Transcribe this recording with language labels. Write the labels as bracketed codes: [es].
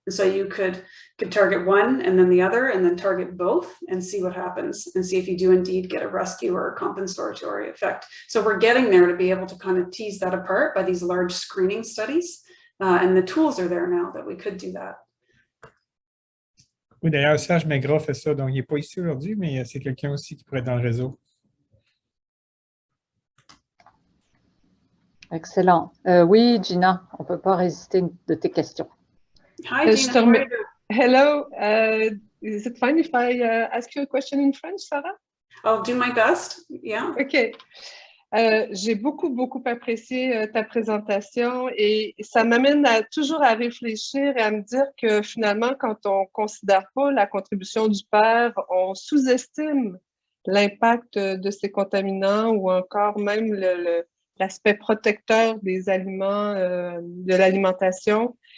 [en] And so you could target one and then the other and then target both and see what happens and see if you do indeed get a rescue or a compensatory effect. So we're getting there to be able to kind of tease that apart by these large screening studies. And the tools are there now that we could do that. [fr] Oui, d'ailleurs, Serge Maigrat fait ça, donc il n'est pas ici aujourd'hui, mais c'est quelqu'un aussi qui pourrait être dans le réseau. Excellent. Oui, Gina, on ne peut pas résister de tes questions. [en] Hi, Gina. Hello. Is it fine if I ask you a question in French, Sarah? I'll do my best. Yeah. OK. [fr] J'ai beaucoup apprécié ta présentation et ça m'amène toujours à réfléchir et à me dire que finalement, quand on ne considère pas la contribution du père, on sous-estime l'impact de ces contaminants ou encore même l'aspect protecteur des aliments, de l'alimentation.